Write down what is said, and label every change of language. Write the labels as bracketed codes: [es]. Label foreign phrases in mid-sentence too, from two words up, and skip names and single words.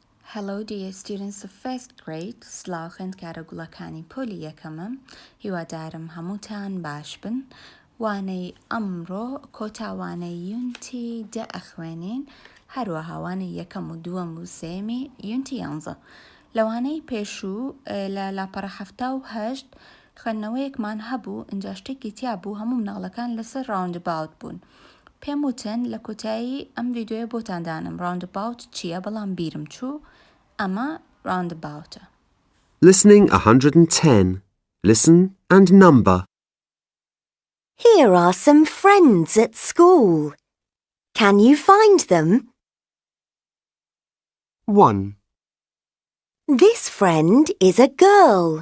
[en] Hello dear students of first grade. [ckb] سلاخند کارەگوڵەکانی پۆلی یەکەمم. هیوادارم هەمووتان باش بن. وانەی ئەمڕۆ کۆتاوانەی یونتی 10 ئەخوێنین، هەروەها وانەی یەکەم و دووەم و سێمی یونتی 11. لەوانەی پێشوو لە لاپەڕە 78 خوێندنەوەیەکمان هەبوو، ئینجا شتێکی تیا بوو، هەموو مناڵەکان لەسەر راوندباوت بوون. پێم وتن لە کۆتایی ئەم ڤیدیۆیە بۆتان دانم راوندباوت چییە، بەڵام بیرم چوو. ئەمە راوندباوتە. [en] Listening 110. Listen and number. Here are some friends at school. Can you find them? 1, This friend is a girl.